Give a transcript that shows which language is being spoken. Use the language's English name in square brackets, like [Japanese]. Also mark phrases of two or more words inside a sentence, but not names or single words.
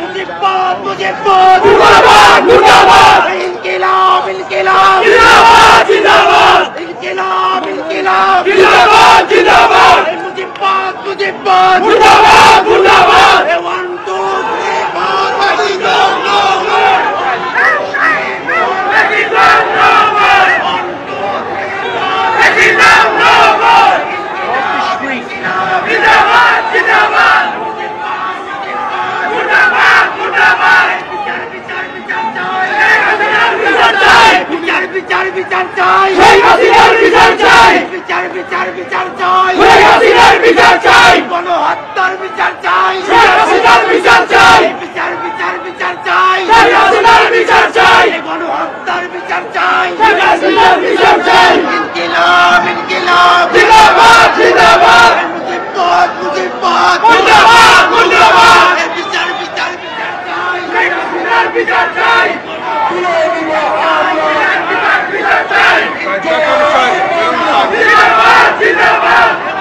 [Bangla] মুজিব্বাদ মুজিব্বাদ মুর্দাবাদ মুর্দাবাদ ইনকিলাব ইনকিলাব জিন্দাবাদ জিন্দাবাদ ইনকিলাব ইনকিলাব জিন্দাবাদ জিন্দাবাদ মুজিব্বাদ মুজিব্বাদ মুর্দাবাদ মুর্দাবাদ 1 2 3 4 [English] Pakistan no more Pakistan no more 1 2 3 4 Pakistan no more [Bangla] জিন্দাবাদ জিন্দাবাদ মুর্দাবাদ মুর্দাবাদ বিচার বিচার চাই শেখ হাসিনার বিচার চাই বিচার বিচার বিচার চাই শেখ হাসিনার বিচার চাই গণহত্যার বিচার চাই শেখ হাসিনার বিচার চাই বিচার বিচার বিচার চাই শেখ হাসিনার বিচার চাই গণহত্যার বিচার চাই শেখ হাসিনার বিচার চাই ইনকিলাব ইনকিলাব জিন্দাবাদ জিন্দাবাদ মুজিব্বাদ মুজিব্বাদ মুর্দাবাদ মুর্দাবাদ বিচার বিচার বিচার চাই শেখ হাসিনার বিচার চাই জিন্দাবাদ জিন্দাবাদ